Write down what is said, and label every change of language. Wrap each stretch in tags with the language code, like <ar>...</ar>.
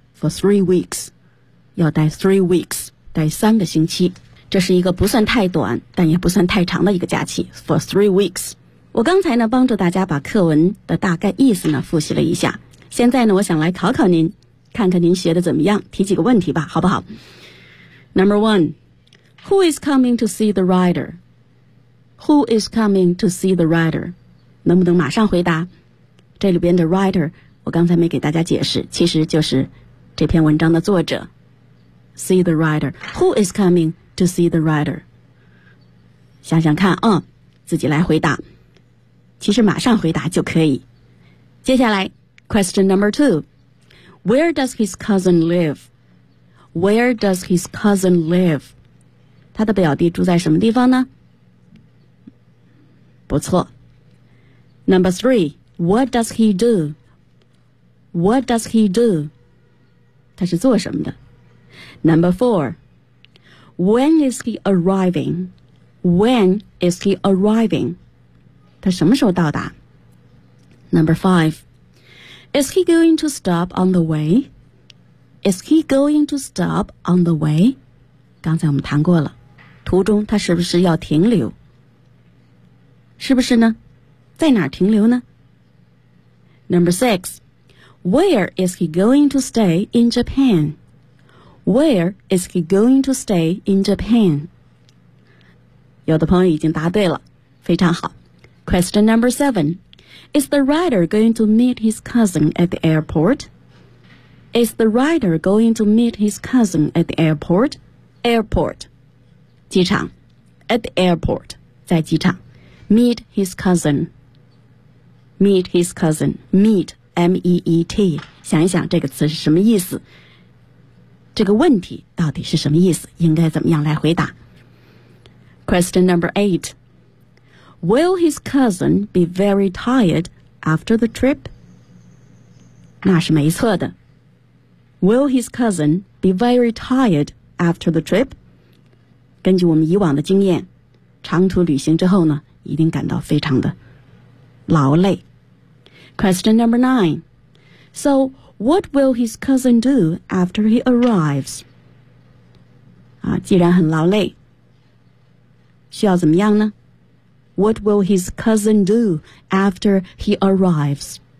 <en>For 3 weeks，要待 3 weeks，待三个星期。</en> <zh>这是一个不算太短但也不算太长的一个假期， For 3 weeks。我刚才呢帮助大家把课文的大概意思呢复习了一下，现在呢我想来考考您，看看您学的怎么样，提几个问题吧，好不好？</zh> <en>Number one， Who is coming to see the writer？ Who is coming to see the writer？能不能马上回答？</en> <zh>这里边的 writer 我刚才没给大家解释，其实就是这篇文章的作者。</zh> <en>See the writer， Who is coming to see the writer？</en> <zh>想想看啊，自己来回答，其实马上回答就可以。</zh> <en>接下来 Question number two， Where does his cousin live？ Where does his cousin live？</en> <zh>他的表弟住在什么地方呢？</zh> <en>不错。 Number threeWhat does he do? What does he do? 他是做什么的？ Number four, When is he arriving? When is he arriving? 他什么时候到达？ Number five, Is he going to stop on the way? Is he going to stop on the way?</en> <zh>刚才我们谈过了，途中他是不是要停留？是不是呢？在哪儿停留呢？</zh> <en>Number six, where is he going to stay in Japan? Where is he going to stay in Japan?</en> <zh>有的朋友已经答对了，非常好。</zh> <en>Question number seven, is the writer going to meet his cousin at the airport? Is the writer going to meet his cousin at the airport? Airport, 机场。At the airport, 在机场。 Meet his cousin. Meet his cousin. Meet, M-E-E-T.</en> <zh>想一想这个词是什么意思，这个问题到底是什么意思，应该怎么样来回答。</zh> <en>Question number eight, Will his cousin be very tired after the trip? 那是没错的。 Will his cousin be very tired after the trip?</en> <zh>根据我们以往的经验，长途旅行之后呢，一定感到非常的劳累。</zh> <en>Question number nine. So, what will his cousin do after he arrives?</en> <zh>啊，既然很劳累，需要怎么样呢？</zh> <en>What will his cousin do after he arrives?</en>